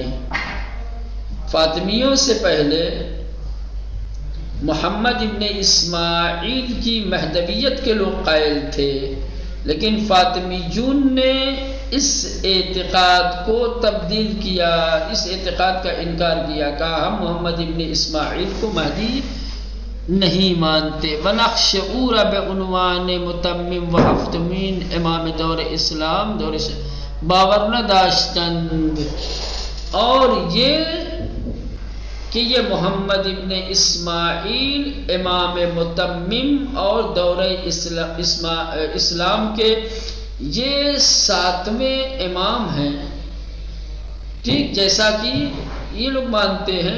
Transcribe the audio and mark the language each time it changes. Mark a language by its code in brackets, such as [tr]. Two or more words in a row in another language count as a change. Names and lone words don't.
[ur] فاطمیوں سے پہلے محمد ابن اسماعیل کی مہدویت کے لوگ قائل تھے، لیکن فاطمیون نے اس اعتقاد کو تبدیل کیا، اس اعتقاد کا انکار کیا، کہا ہم محمد ابن اسماعیل کو مہدی نہیں مانتے. [fa] ونخشعور بعنوان متمم و ہفتمین امام دور اسلام دور باور نہ داشتند. [ur] اور یہ کہ یہ محمد ابن اسماعیل امام متمم اور دور اسلام کے یہ 7ویں امام ہیں. ٹھیک، جیسا کہ یہ لوگ مانتے ہیں.